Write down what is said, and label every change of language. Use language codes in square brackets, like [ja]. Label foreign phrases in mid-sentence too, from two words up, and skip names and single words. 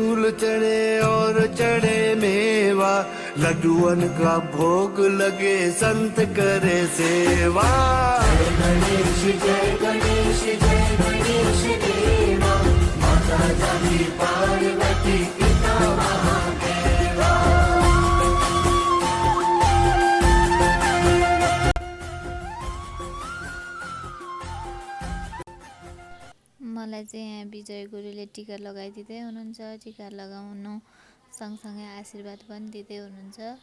[hi] चढ़े और चढ़े मेवा, लड्डुअन का भोग लगे संत करे सेवा। जय गणेश जय गणेश जय गणेश देवा, माता जाकी पार्वती पिता महादेवा। [ne] मलाई चाहिँ यहाँ विजय गुरुले टिका लगाइदिँदै हुनुहुन्छ। टिका लगाउनु सँगसँगै आशीर्वाद पनि दिँदै हुनुहुन्छ।